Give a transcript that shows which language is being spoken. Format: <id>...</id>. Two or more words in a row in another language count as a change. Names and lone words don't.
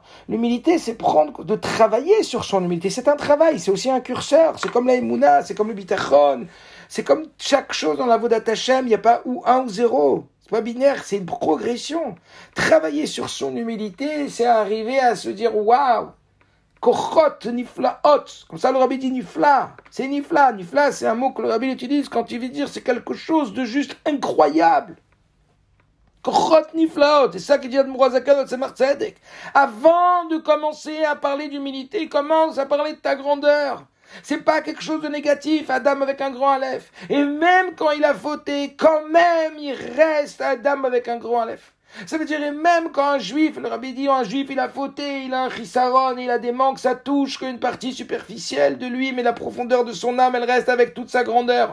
<fr>L'humilité, c'est de travailler sur son humilité. C'est un travail, c'est aussi un curseur. C'est comme la Emouna, c'est comme le Bitachon. C'est comme chaque chose dans la</fr> <he>עבודת השם,</he> <fr>il n'y a pas ou 1 ou 0. C'est pas binaire, c'est une progression. Travailler sur son humilité, c'est arriver à se dire, waouh,</fr> <he>כוחות נפלאות.</he> <fr>Comme ça, le rabbi dit nifla. C'est nifla. Nifla, c'est un mot que le rabbi utilise quand il veut dire c'est quelque chose de juste incroyable.</fr> <he>כוחות נפלאות.</he> <fr>C'est ça qu'il dit Admor HaZaken dans Tzemach Tzedek. Avant de commencer à parler d'humilité, commence à parler de ta grandeur. C'est pas quelque chose de négatif, Adam avec un grand Aleph. Et même quand il a fauté, quand même, il reste Adam avec un grand Aleph. Ça veut dire, et même quand un juif, le rabbi dit, un juif, il a fauté, il a un chisaron, il a des manques, ça touche qu'une partie superficielle de lui, mais la profondeur de son âme, elle reste avec toute sa grandeur.</fr>